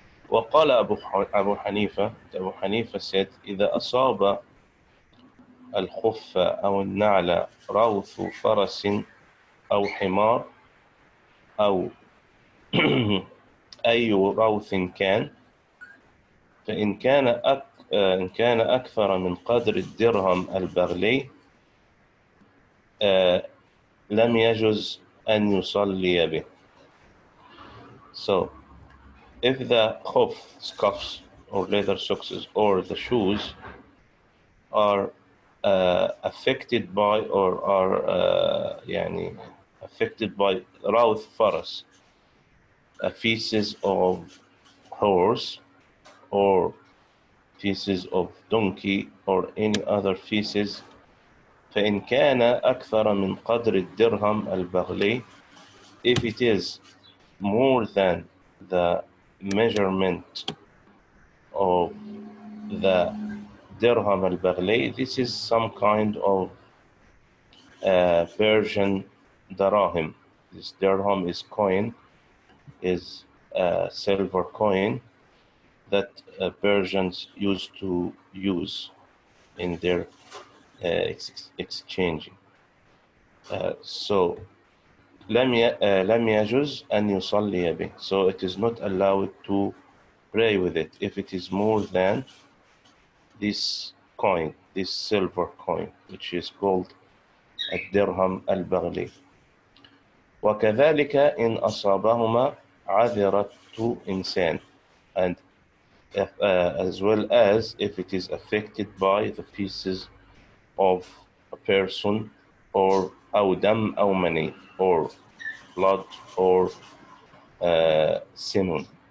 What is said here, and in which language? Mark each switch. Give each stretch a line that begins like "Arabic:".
Arabic: وقال أبو حنيفة,
English: Abu Hanifa said,
Arabic: إذا أصاب الخف أو النعل روث فرس أو حمار أو أي روث كان, فإن كان أكثر من قدر الدرهم البغلي لم يجز أن يصلي به.
English: So, if the khuf, scuffs, or leather socks, or the shoes are affected by, or are affected by rawth faras, feces of horse or feces of donkey or any other feces,
Arabic: فإن كان أكثر من قدر الدرهم البغلي,
English: if it is more than the measurement of the dirham al-Baghlay, this is some kind of Persian darahim. This dirham is coin, is silver coin that Persians used to use in their exchanging.
Arabic: So لم يجوز أن يصلي به.
English: So it is not allowed to pray with it if it is more than this coin, this silver coin, which is called الدرهم البغلي.
Arabic: وكذلك إن أصابهما عذرة إنسان,
English: and as well as if it is affected by the pieces of a person, or
Arabic: أو دم أو مني,
English: or blood or semen.